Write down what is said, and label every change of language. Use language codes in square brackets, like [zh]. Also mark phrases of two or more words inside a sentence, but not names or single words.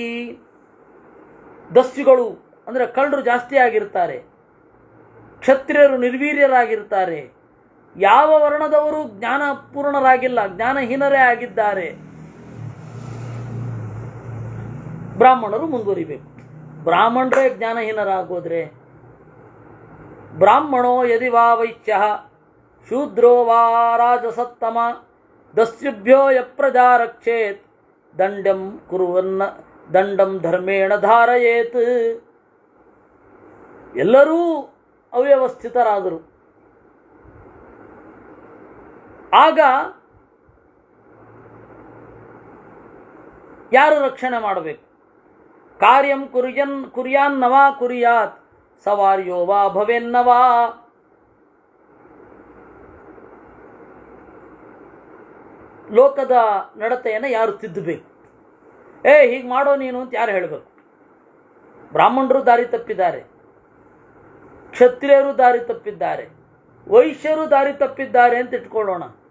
[kn] ದಸ್ಯುಗಳು ಅಂದರೆ ಕಳ್ಳರು ಜಾಸ್ತಿ ಆಗಿರ್ತಾರೆ, ಕ್ಷತ್ರಿಯರು ನಿರ್ವೀರ್ಯರಾಗಿರ್ತಾರೆ, ಯಾವ ವರ್ಣದವರು ಜ್ಞಾನಪೂರ್ಣರಾಗಿಲ್ಲ, ಜ್ಞಾನಹೀನರೇ ಆಗಿದ್ದಾರೆ. ಬ್ರಾಹ್ಮಣರು ಮುಂದುವರಿಬೇಕು. ಬ್ರಾಹ್ಮಣರೇ ಜ್ಞಾನಹೀನರಾಗೋದ್ರೆ, [sa] ಬ್ರಾಹ್ಮಣೋ ಯದಿ ವಾ ವೈಶ್ಯ ಶೂದ್ರೋ ವಾ ರಾಜಸತ್ತಮ ದಸ್ಯುಭ್ಯೋ ಯ ಪ್ರಜಾ ರಕ್ಷೇತ್ ದಂಡಂ ಧರ್ಮೇಣ ಧಾರಯೇತ್. [kn] ಎಲ್ಲರೂ ಅವ್ಯವಸ್ಥಿತರಾದರು. ಆಗ ಯಾರು ರಕ್ಷಣೆ ಮಾಡಬೇಕು? [sa] ಕಾರ್ಯಂ ಕುರ್ಯಾನ್ನವಾ ಕುರ್ಯಾತ್ ಸವಾರ್ಯೋ ವಾ ಭವೆನ್ನವಾ. [kn] ಲೋಕದ ನಡತೆಯನ್ನು ಯಾರು ತಿದ್ದಬೇಕು? ಹೀಗೆ ಮಾಡೋ ನೀನು ಅಂತ ಯಾರು ಹೇಳಬೇಕು? ಬ್ರಾಹ್ಮಣರು ದಾರಿ ತಪ್ಪಿದ್ದಾರೆ, ಕ್ಷತ್ರಿಯರು ದಾರಿ ತಪ್ಪಿದ್ದಾರೆ, ವೈಶ್ಯರು ದಾರಿ ತಪ್ಪಿದ್ದಾರೆ ಅಂತ ಇಟ್ಕೊಳ್ಳೋಣ.